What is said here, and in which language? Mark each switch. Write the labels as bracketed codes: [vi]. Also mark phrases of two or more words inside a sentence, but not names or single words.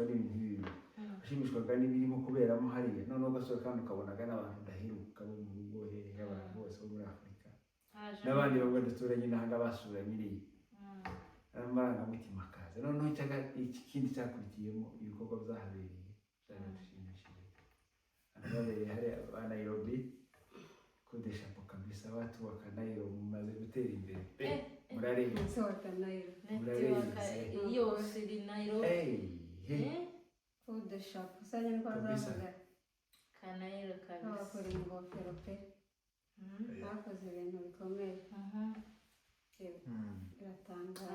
[rw] n'ibintu bibi ashimishwaga n'ibirimo kuberamo hariya noneho gasohoka kandi ukabonaga n'abantu ndaheruka bo mu rugo hehe abantu bose bo muri Afurika n'abandi bamwe duturanye n'ahanga basuranye iriya amarangamutima akaza noneho ikindi cyakurikiyemo ibikorwa byahabereye byaradushimishije babereye hariya ba Nairobi [sw] kodesha po kabisa watu wa Nairobi [rw] mumaze gutera imbere murareba yose iri Nairobi kodesha usanye niko bazavuga [sw] Kanairo kabisa [rw] bakora ingofero pe bakoze ibintu bikomeye biratangaje